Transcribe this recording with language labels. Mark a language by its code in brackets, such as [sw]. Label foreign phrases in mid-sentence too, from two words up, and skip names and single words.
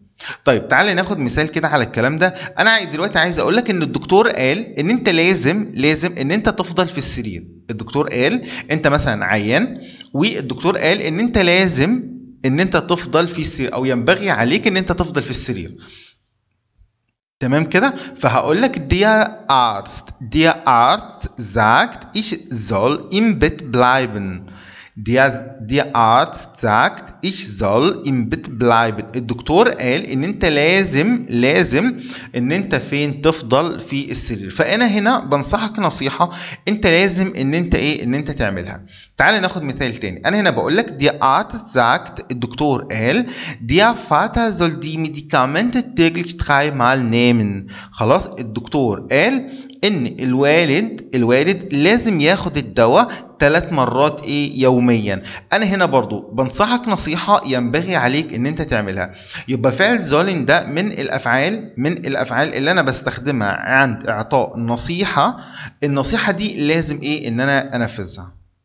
[ar] طيب تعالى ناخد مثال كده على الكلام ده. انا دلوقتي عايز اقول لك ان الدكتور قال ان انت لازم ان انت تفضل في السرير. الدكتور قال انت مثلا عيان، والدكتور قال ان انت لازم ان انت تفضل في السرير، او ينبغي عليك ان انت تفضل في السرير، تمام كده. فهقول لك [de] der Arzt sagt ich soll im Bett bleiben. Der Arzt sagt ich soll im Bett bleiben. [ar] الدكتور قال ان انت لازم ان انت فين؟ تفضل في السرير. فانا هنا بنصحك نصيحة انت لازم ان انت ان انت تعملها. تعال ناخد مثال تاني. انا هنا بقول لك [de] der Arzt sagt، [ar] الدكتور قال [de] der Vater soll die Medikamente täglich 3-mal nehmen. [ar] خلاص، الدكتور قال ان الوالد لازم ياخد الدواء 3 مرات يوميا. انا هنا برضو بنصحك نصيحة ينبغي عليك ان انت تعملها. يبقى فعل زولن ده من الافعال اللي انا بستخدمها عند اعطاء النصيحة دي لازم ان انا انفذها.